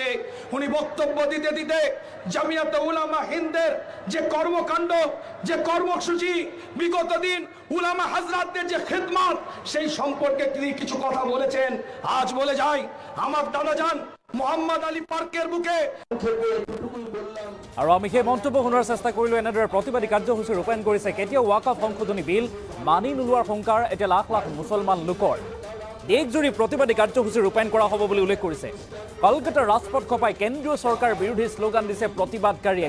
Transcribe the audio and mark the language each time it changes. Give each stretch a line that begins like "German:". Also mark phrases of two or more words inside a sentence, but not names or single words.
Bangla: উনি বক্তব্য দিতে দিতে জামিয়াতে উলামা হিন্দের যে কর্মকাণ্ড, যে কর্মসূচি, বিগত দিন উলামা হাজরাতদের যে খিদমত, সেই সম্পর্কে তিনি কিছু কথা বলেছেন। আজ বলে যাই, আমার দাদা যান মোহাম্মদ আলী পার্কের বুকে।
Assamese: আৰু আমি সেই মন্তব্য শুনাৰ চেষ্টা কৰিলোঁ। এনেদৰে প্ৰতিবাদী কাৰ্যসূচী ৰূপায়ণ কৰিছে। কেতিয়াও ৱাকফ সংশোধনী বিল মানি নোলোৱাৰ শংকাৰ এতিয়া লাখ লাখ মুছলমান লোকৰ। দেশজুৰি প্ৰতিবাদী কাৰ্যসূচী ৰূপায়ণ কৰা হ'ব বুলি উল্লেখ কৰিছে। কলকাতাৰ ৰাজপথ খপাই কেন্দ্ৰীয় চৰকাৰ বিৰোধী শ্লোগান দিছে প্ৰতিবাদকাৰীয়ে।